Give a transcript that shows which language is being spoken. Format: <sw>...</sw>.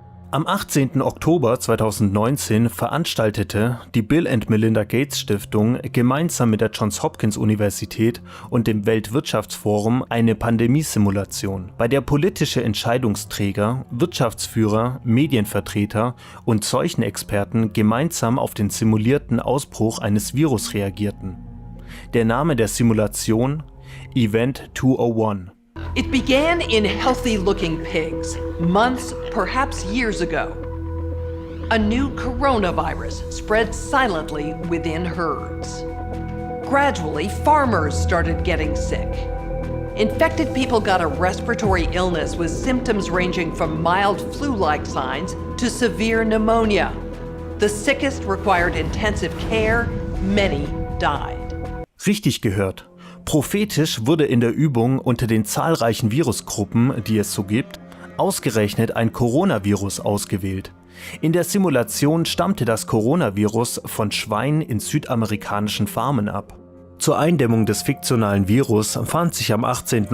<de>Am 18. Oktober 2019 veranstaltete die Bill & Melinda Gates Stiftung gemeinsam mit der Johns Hopkins Universität und dem Weltwirtschaftsforum eine Pandemiesimulation, bei der politische Entscheidungsträger, Wirtschaftsführer, Medienvertreter und Seuchenexperten gemeinsam auf den simulierten Ausbruch eines Virus reagierten. Der Name der Simulation: Event 201.</de> <en>It began in healthy-looking pigs, months, perhaps years ago. A new coronavirus spread silently within herds. Gradually, farmers started getting sick. Infected people got a respiratory illness with symptoms ranging from mild flu-like signs to severe pneumonia. The sickest required intensive care, many died.</en> <de>Richtig gehört. Prophetisch wurde in der Übung unter den zahlreichen Virusgruppen, die es so gibt, ausgerechnet ein Coronavirus ausgewählt. In der Simulation stammte das Coronavirus von Schweinen in südamerikanischen Farmen ab. Zur Eindämmung des fiktionalen Virus fand sich am 18.</de>